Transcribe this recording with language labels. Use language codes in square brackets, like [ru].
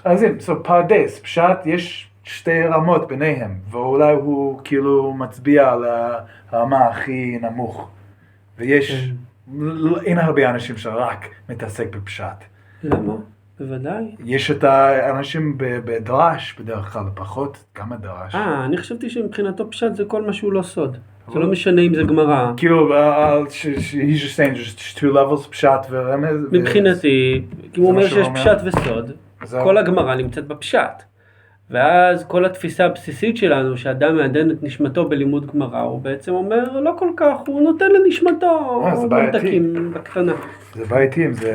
[he] רזים, פרדס, פשט, יש שתי רמות ביניהם, ואולי הוא כאילו מצביע על הרמה הכי נמוך. ויש, אין הרבה אנשים שרק מתעסק בפשט. למה? בוודאי. יש את האנשים בדרש, בדרך כלל פחות, כמה דרש. אני חשבתי שמבחינתו פשט זה כל מה שהוא לא סוד. זה לא משנה אם זה גמרא. [en] כאילו, he's just saying, just two levels, [he] פשט ורמז. מבחינתי, אם הוא אומר שיש פשט וסוד, כל הגמרא נמצאת בפשט. ואז כל התפיסה הבסיסית שלנו, שאדם מעדן את נשמתו בלימוד גמרא, הוא בעצם אומר, לא כל כך, הוא נותן לנשמתו ממתקים בקטנה. זה בעייתי, זה...